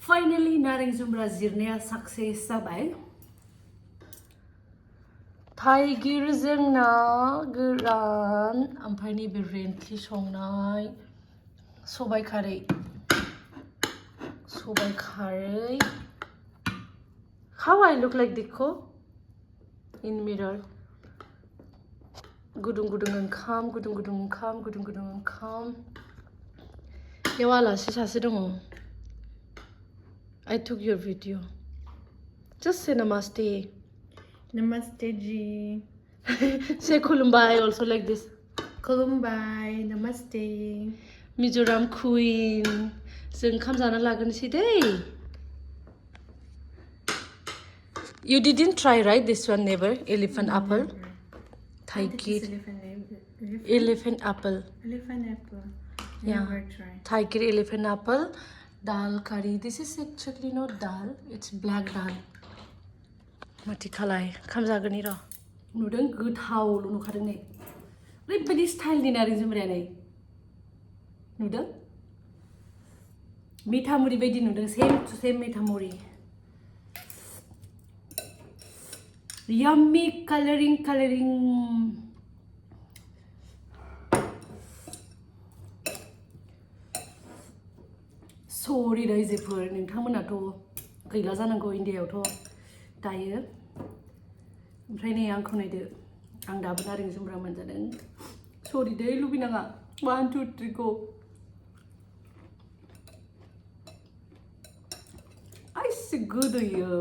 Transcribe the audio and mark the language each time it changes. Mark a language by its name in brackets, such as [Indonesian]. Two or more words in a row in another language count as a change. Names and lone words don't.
[Bodo] Finally, naring जुमब्रा जिरनाया success जाबाय. थाइगिरजों ना गोरान ओमफ्राय नैबे रेन्थि संनाय सबाइ खारै. [English] How I look like Dikko in mirror. [Bodo] Gudung oंखाम. Yaw आलासि सासे दङ. [English] I took your video. Just say namaste. [Hindi] Namaste ji. [English] Say khulumbai also like this. [Bodo] Khulumbai. Namaste. [English] Mizoram Queen. [Bodo] जों ओंखाम जाना लागोनसै दै. [English] You didn't try, right? This one never. Elephant apple. Taigir. Elephant apple. Elephant apple. Yeah. Never try. Taigir elephant apple. Dal curry. This is actually not dal. It's black dal. Mati khalai. [Bodo] Kham जागोननि र. नुदों गोथावल' नुखादों नै. ओरैबायदि स्टाइलनि नारें जुमब्राया नै. नुदों? मिठामुरि बायदि नुदों. [English] Same to same [Bodo] मिठामुरि. [English] Yummy coloring. [Bodo] Sorry रायजोफोर नोंथांमोनाथ' गैला जानांगौ इन्डियायावथ' दायो. ओमफ्राय नै आंखौ नायदो. आं दाबो नारें जुमब्रा मोनजादों. Sorry दै लुबैनाङा. 1 2 3 go. आइसे गोदैयो.